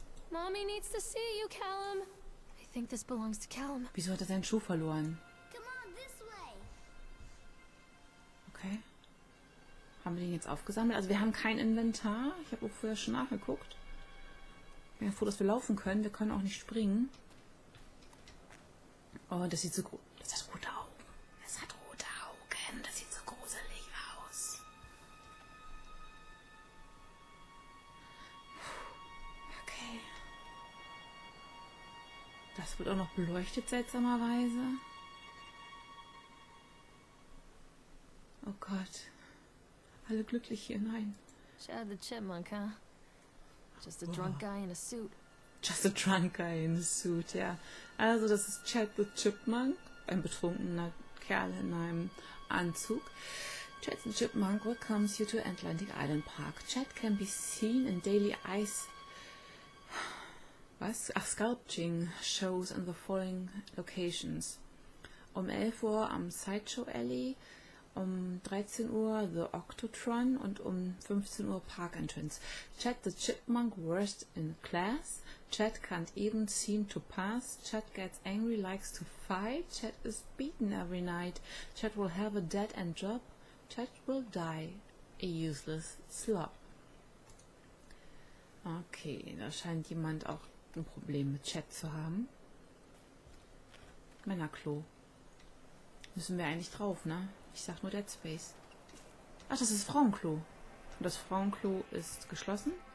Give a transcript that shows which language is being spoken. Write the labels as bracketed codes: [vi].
[en] Mommy needs to see you, Callum. I think this belongs to Callum. [de] Wieso hat er seinen Schuh verloren? [en] Come on, this way. Okay. [de] Haben wir den jetzt aufgesammelt? Also wir haben kein Inventar. Ich habe auch vorher schon nachgeguckt. Ich bin ja froh, dass wir laufen können. Wir können auch nicht springen. Oh, das sieht so gut. Das hat rote Augen. Es hat rote Augen. Das sieht so gruselig aus. Okay. Das wird auch noch beleuchtet, seltsamerweise. Oh Gott. Alle glücklich hier, nein. [en] Chad the Chipmunk, huh? Just a drunk guy in a suit. Just a drunk guy in a suit, ja. Also das ist Chad the Chipmunk, ein betrunkener Kerl in einem Anzug. Chad the Chipmunk welcomes you to Atlantic Island Park. Chad can be seen in daily ice... sculpting shows in the following locations. [de] Um 11 Uhr am Sideshow Alley, um 13 Uhr The Octotron und um 15 Uhr Park Entrance. [en] Chad the Chipmunk worst in class. Chad can't even seem to pass. Chad gets angry, likes to fight. Chad is beaten every night. Chad will have a dead-end job. Chad will die a useless slob. [de] Okay, da scheint jemand auch ein Problem mit Chat zu haben. Männerklo. Müssen wir eigentlich drauf, ne? Ich sag nur Dead Space. Ach, das ist Frauenklo. Und das Frauenklo ist geschlossen.